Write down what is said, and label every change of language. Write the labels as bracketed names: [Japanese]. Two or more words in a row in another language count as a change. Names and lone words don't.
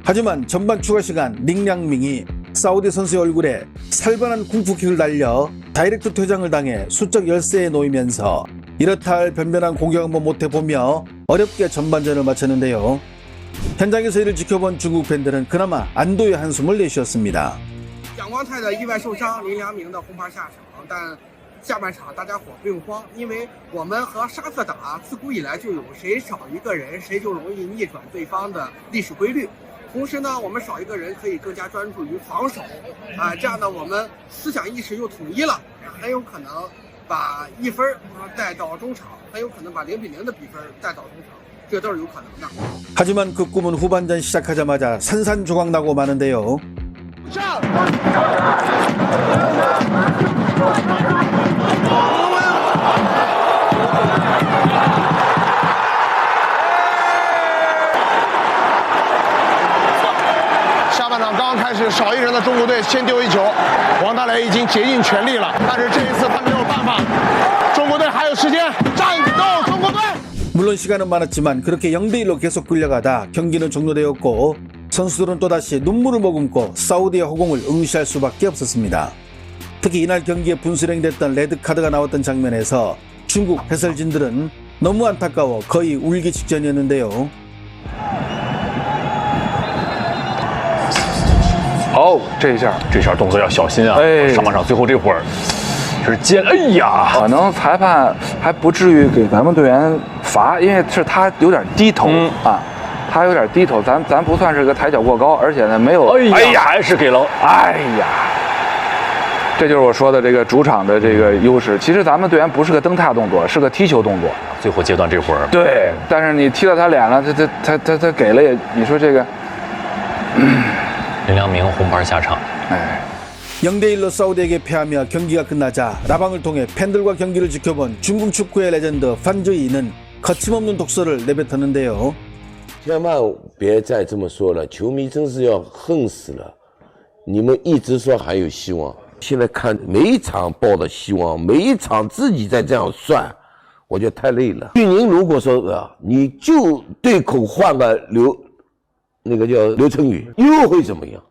[Korean] 하지만 전반 추가 시간 링량밍이 사우디 선수의 얼굴에 살벌한 쿵푸킥을 날려 다이렉트 퇴장을 당해 수적 열세에 놓이면서 이렇다 할 변변한 공격 한번 못해보며 어렵게 전반전을 마쳤는데요. 현장에서 이를 지켜본 중국 팬들은 그나마 안도의 한숨을 내쉬었습니다. [Chinese] 蒋光太的意外受伤，林良铭的红牌下场，但下半场大家伙不用慌，因为我们和沙特打，自古以来就有谁少一个人，谁就容易逆转对方的历史规律。同时呢，我们少一个人可以更加专注于防守，这样呢，我们思想意识又统一了，很有可能把1分带到中场，很有可能把0-0的比分带到中场。这都是有可能的。 [Korean] 하지만 그 꿈은 후반전 시작하자마자 산산조각나고 마는데요. [Chinese] 下半场刚开始，少一人的中国队先丢一球，王大雷已经竭尽全力了，但是这一次他没有办法，中国队还有时间，战斗中国队！ [Korean] 물론 시간은 많았지만 그렇게 0대1로 계속 끌려가다 경기는 종료되었고 선수들은 또다시 눈물을 머금고 사우디의 허공을 응시할 수밖에 없었습니다. 특히 이날 경기에 분수령됐던 레드카드가 나왔던 장면에서 중국 해설진들은 너무 안타까워 거의 울기 직전이었는데요. [Chinese] 哦，这下动作要小心啊！上半场最后这会儿是尖，哎呀，可能裁判还不至于给咱们队员罚，因为是他有点低头啊，他有点低头，咱不算是个抬脚过高，而且呢没有，哎呀，还是给了，哎呀，这就是我说的这个主场的这个优势。其实咱们队员不是个蹬踏动作，是个踢球动作。最后阶段这会儿，对，但是你踢到他脸了，他给了也，你说这个，林良铭红牌下场，哎。 [Korean] 0대1로 사우디에게 패하며 경기가 끝나자 라방을 통해 팬들과 경기를 지켜본 중국 축구의 레전드 판주이는 거침없는 독서를 내뱉었는데요. [Chinese] 千万别再这么说了，球迷真是要恨死了。你们一直说还有希望，现在看每一场抱的希望，每一场自己在这样算，我觉得太累了。对您如果说你就对口换个那个叫刘成宇，又会怎么样？